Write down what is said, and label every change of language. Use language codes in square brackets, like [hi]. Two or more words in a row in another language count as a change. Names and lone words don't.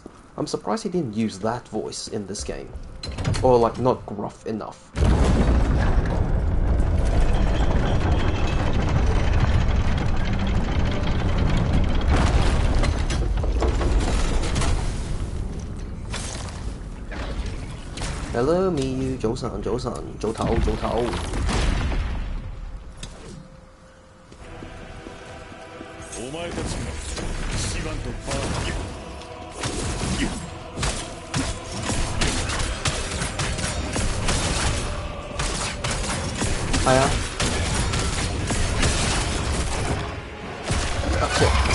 [en] I'm surprised he didn't use that voice in this game. Or like not gruff enough. Hello, Miyu. [yue] 早晨，早晨，早唞，早唞。 [ja] お前たちもシバンとパー。 [yue] 係啊。Okay.